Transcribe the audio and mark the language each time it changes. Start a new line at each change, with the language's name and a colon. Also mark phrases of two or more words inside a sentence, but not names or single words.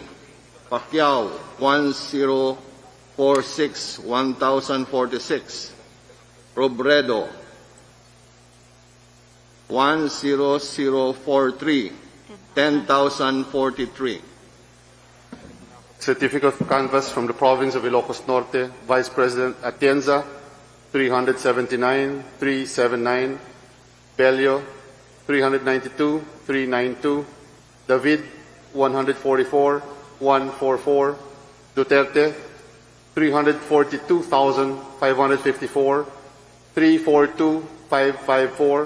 English: Pacquiao, 1046, 1046. Robredo, 10043, 10,043. Certificate of canvass from the province of Ilocos Norte, Vice President Atienza, 379, 379. Bello, 392, 392. David, 144, 144. Duterte, 342,554, 342,554.